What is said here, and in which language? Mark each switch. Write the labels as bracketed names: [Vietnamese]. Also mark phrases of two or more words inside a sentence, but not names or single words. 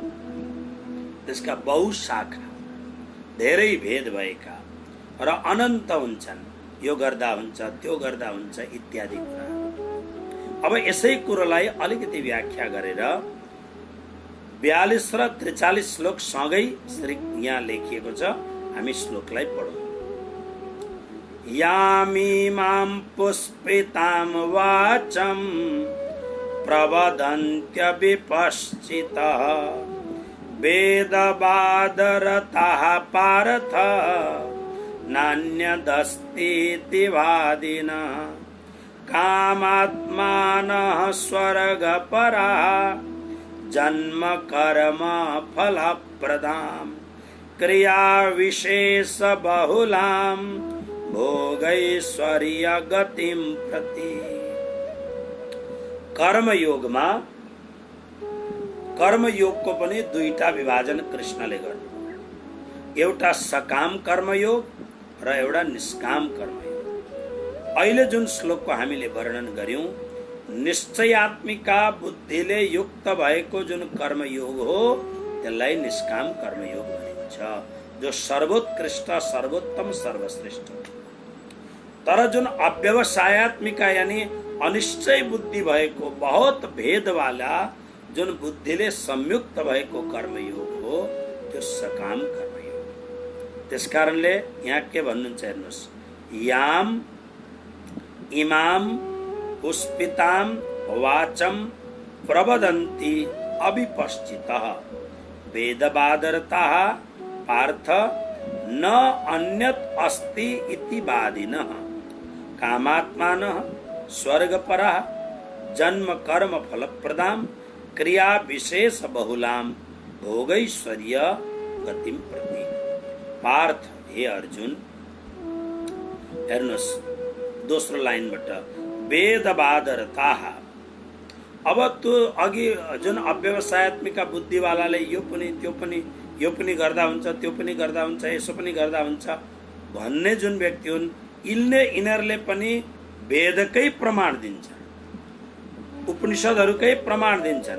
[Nepali] त्यसका बहुशाखा धेरै भेद भएका र अनन्त हुन्छन्, यो गर्दा हुन्छ त्यो गर्दा हुन्छ इत्यादि कुरा। अब यसै कुरोलाई अलिकति व्याख्या गरेर 42 र 43 श्लोक सँगै यहाँ लेखिएको छ, हामी श्लोकलाई पढौँ। [Sanskrit] यामीमां पुष्पितां वाचं प्रवदन्त्य विपश्चितः वेदवादरताः पार्थ नान्यदस्तीति वादिनः कामात्मानः स्वर्गपराः जन्म कर्म फलप्रदां क्रिया विशेष बहुलां भोगैश्वर्य गतिं प्रति। [Nepali] कर्मयोगको पनि दुईटा विभाजन कृष्णले गर्नु, एउटा सकाम कर्मयोग र एउटा निष्काम कर्मयोग। अहिले जुन श्लोकको हामीले वर्णन गर्यौं निश्चयात्मिका बुद्धिले युक्त भएको जुन कर्मयोग हो त्यसलाई निष्काम कर्मयोग भनिन्छ, जो सर्वोत्कृष्ट सर्वोत्तम सर्वश्रेष्ठ। तर जुन अव्यवसायत्मिका यानी अनिश्चय बुद्धि भएको बहुत भेद वाला जुन बुद्धिले संयुक्त भएको कर्मयोग हो त्यो सकाम कर्मयोग। त्यसकारणले यहाँ के भन्नुहुन्छ हेर्नुहोस्, [Sanskrit] याम इमाम पुष्पितां वाचं प्रवदन्ति अविपश्चितः वेदवादरताः पार्थ न अन्यत् अस्ति इति वादिनः कामात्मानः स्वर्गपराः जन्म कर्म फलप्रदां क्रिया विशेष बहुलां भोगैश्वर्य गतिं प्रति। [Nepali] पार्थ हे अर्जुन, हेर्नुहोस् दोस्रो लाइनबाट वेदवादरताः। अब त्यो अघि जुन अव्यवसायत्मिका बुद्धिवालाले यो पनि गर्दा हुन्छ, त्यो पनि गर्दा हुन्छ, यसो पनि गर्दा हुन्छ भन्ने जुन व्यक्ति हुन् यिनीहरूले पनि वेदकै प्रमाण दिन्छन्, उपनिषदहरूकै प्रमाण दिन्छन्।